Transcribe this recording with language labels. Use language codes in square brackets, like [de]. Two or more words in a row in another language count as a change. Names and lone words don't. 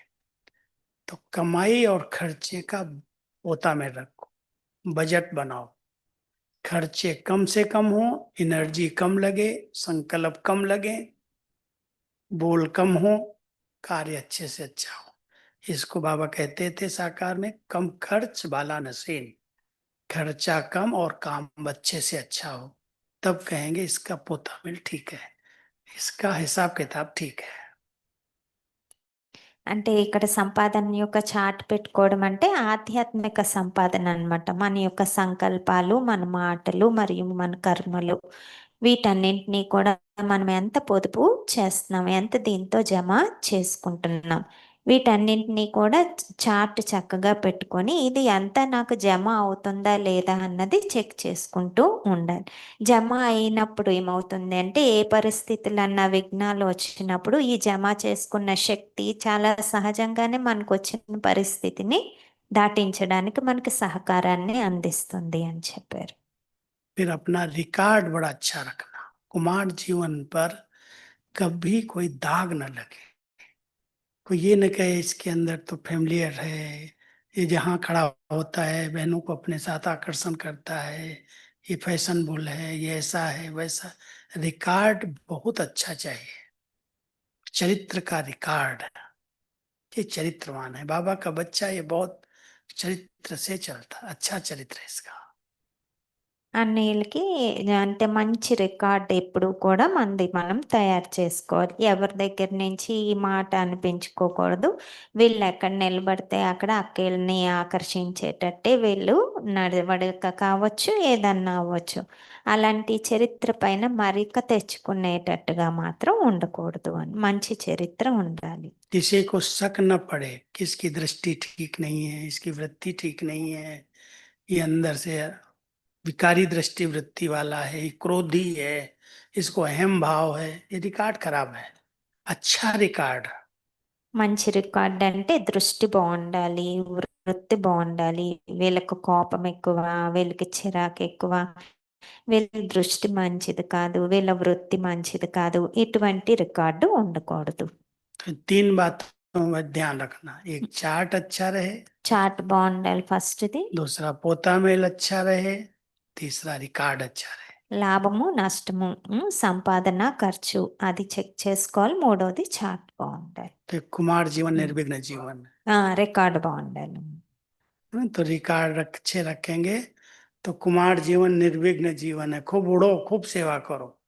[hi] तो कमाई और खर्चे का पोता में रखो, बजट बनाओ, खर्चे कम से कम हो, एनर्जी कम लगे, संकल्प कम लगे, बोल कम हो, कार्य अच्छे से अच्छा हो। इसको बाबा कहते थे साकार में, कम खर्च वाला नसीन, खर्चा कम और काम अच्छे से अच्छा हो, तब कहेंगे इसका पोता मिल ठीक है, इसका हिसाब किताब ठीक है। [te] అంటే ఇక్కడ సంపాదన యొక్క చార్ట్ పెట్టుకోవడం అంటే ఆధ్యాత్మిక సంపాదన అన్నమాట. మన యొక్క సంకల్పాలు, మన మాటలు మరియు మన కర్మలు వీటన్నింటినీ కూడా మనం ఎంత పొదుపు చేస్తున్నాం, ఎంత దీంతో జమ చేసుకుంటున్నాం, వీటన్నింటినీ కూడా చార్ట్ చక్కగా పెట్టుకొని ఇది ఎంత నాకు జమ అవుతుందా లేదా అన్నది చెక్ చేసుకుంటూ ఉండాలి. జమ అయినప్పుడు ఏమవుతుంది అంటే ఏ పరిస్థితులన్నా విఘ్నాలు వచ్చినప్పుడు ఈ జమ చేసుకున్న శక్తి చాలా సహజంగానే మనకు వచ్చిన పరిస్థితిని దాటించడానికి మనకి సహకారాన్ని అందిస్తుంది అని చెప్పారు. [hi] फिर अपना रिकॉर्ड बड़ा अच्छा रखना, कुमार जीवन पर कभी कोई दाग न लगे, कोई ये न कहे इसके अंदर तो फेमिलियर है, ये जहाँ खड़ा होता है बहनों को अपने साथ आकर्षण करता है, ये फैशनेबल है, ये ऐसा है वैसा। रिकॉर्ड बहुत अच्छा चाहिए, चरित्र का रिकॉर्ड, ये चरित्रवान है, बाबा का बच्चा ये बहुत चरित्र से चलता, अच्छा चरित्र है इसका। [te] అన్నిళ్ళకి అంటే మంచి రికార్డ్ ఎప్పుడు కూడా మనది మనం తయారు చేసుకోవాలి. ఎవరి దగ్గర నుంచి ఈ మాట అనిపించుకోకూడదు. వీళ్ళు ఎక్కడ నిలబడితే అక్కడ అక్కల్ని ఆకర్షించేటట్టే వీళ్ళు నడవడిక కావచ్చు, ఏదన్నా అవ్వచ్చు. అలాంటి చరిత్ర పైన మరిక తెచ్చుకునేటట్టుగా మాత్రం ఉండకూడదు అని. మంచి చరిత్ర ఉండాలి. [hi] किसी को शक न पड़े कि इसकी दृष्टि ठीक नहीं है, इसकी वृत्ति ठीक नहीं है, ये अंदर से विकारी दृष्टि वृत्ति वाला है, ये क्रोधी है, इसको अहम भाव है, ये रिकॉर्ड खराब है। अच्छा रिकॉर्ड, [te] మంచి రికార్డ్ అంటే దృష్టి బాగుండాలి, వృత్తి బాగుండాలి. వీళ్ళకి కోపం ఎక్కువ, వీళ్ళకి చిరాకు ఎక్కువ, వీళ్ళ దృష్టి మంచిది కాదు, వీళ్ళ వృత్తి మంచిది కాదు, ఇటువంటి రికార్డు ఉండకూడదు. [hi] तो तीन बातों में ध्यान रखना, एक चार्ट अच्छा रहे, [te] చార్ట్ బాగుండాలి ఫస్ట్ది, [hi] दूसरा पोता मेल अच्छा रहे, तीसरा रिकॉर्ड अच्छा रहे। [te] లాభము నష్టము, సంపాదన ఖర్చు అది చెక్ చేసుకోవాలి. మూడోది చార్ట్ బాగుండాలి, [hi] तो कुमार जीवन निर्विघ्न जीवन, [te] రికార్డు బాగుండాలి. [hi] तो रिकॉर्ड अच्छे रखेंगे तो कुमार जीवन निर्विघ्न जीवन है। खूब उड़ो, खूब सेवा करो।